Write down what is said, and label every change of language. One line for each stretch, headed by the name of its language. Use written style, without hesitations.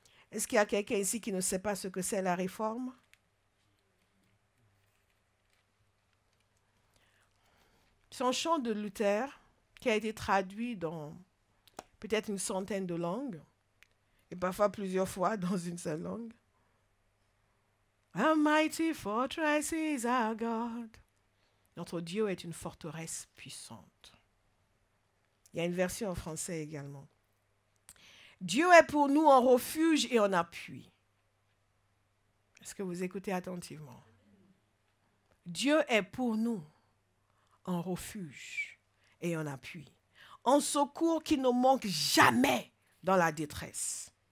French: Est-ce qu'il y a quelqu'un ici qui ne sait pas ce que c'est la Réforme? C'est un chant de Luther qui a été traduit dans peut-être une centaine de langues et parfois plusieurs fois dans une seule langue.
English: A mighty fortress is our God.
French: Notre Dieu est une forteresse puissante. Il y a une version en français également. Dieu est pour nous un refuge et un appui. Est-ce que vous écoutez attentivement? Dieu est pour nous un refuge et un appui. Un secours qui ne manque jamais dans la détresse.